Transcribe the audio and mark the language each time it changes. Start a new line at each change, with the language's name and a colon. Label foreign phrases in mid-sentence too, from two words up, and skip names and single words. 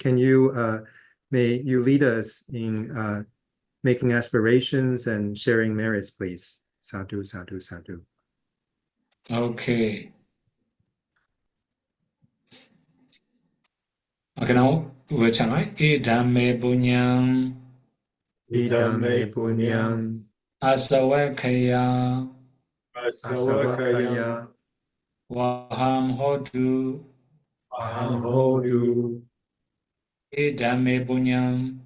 English: Can you, may you lead us in making aspirations and sharing merits, please?
Pali: Sadhu, sadhu, sadhu.
English: Okay. Okay, now we'll chant, right?
Pali: Idame punyam Idame punyam asawakaya asavakaya waham hodu aham hodu idame punyam